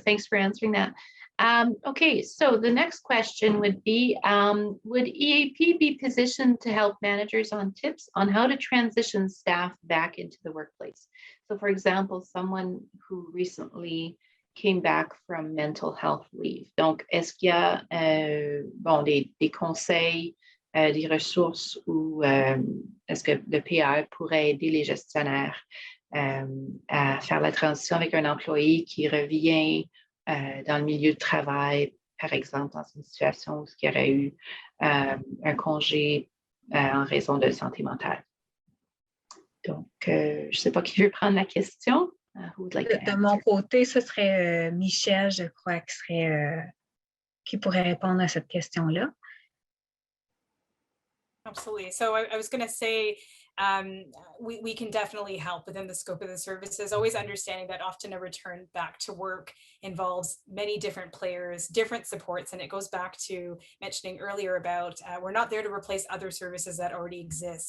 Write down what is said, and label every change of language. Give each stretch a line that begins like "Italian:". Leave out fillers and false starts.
English: Thanks for answering that. Okay, so the next question would be, would EAP be positioned to help managers on tips on how to transition staff back into the workplace? So for example, someone who recently came back from mental health leave.
French: Donc, est-ce qu'il y a des conseils, des ressources ou est-ce que le PAE pourrait aider les gestionnaires à faire la transition avec un employé qui revient dans le milieu de travail, par exemple, dans une situation où il y aurait eu un congé en raison de santé mentale. Donc, je ne sais pas qui veut prendre la question. De mon côté, ce serait Michel, je crois, qui pourrait répondre à cette question-là.
English: Absolutely. So I was going to say, we can definitely help within the scope of the services, always understanding that often a return back to work involves many different players, different supports. And it goes back to mentioning earlier about we're not there to replace other services that already exist.